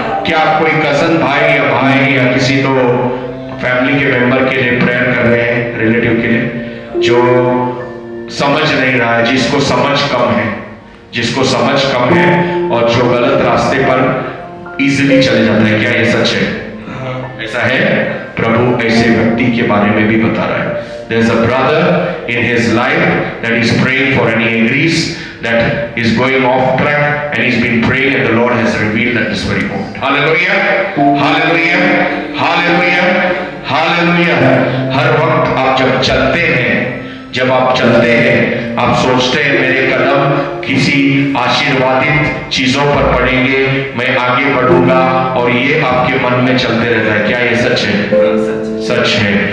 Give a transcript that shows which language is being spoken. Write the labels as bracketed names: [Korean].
[Hindi] क्या आप कोई कजन भाई या भाई या किसी तो फैमिली के मेंबर के लिए प्रेयर कर रहे हैं, रिलेटिव के लिए, जो समझ नहीं रहा है, जिसको समझ कम है, जिसको समझ कम है और जो गलत रास्ते पर इजीली चले जाता है। क्या ये सच है? हाँ। ऐसा है। प्रभु ऐसे व्यक्ति के बारे में भी बता रहा है। [English] There's a brother in his life that is praying for and he agrees that is going off track and he's been praying and the Lord has revealed at this very moment. Hallelujah, hallelujah, hallelujah, hallelujah. [Hindi] हर वक्त आप जब चलते हैं जब आप चलते हैं आप सोचते हैं मेरे कदम किसी आशीर्वादित चीजों पर पड़ेंगे, मैं आगे बढ़ूंगा, और ये आपके मन में चलते रहता है। क्या ये सच है? सच है।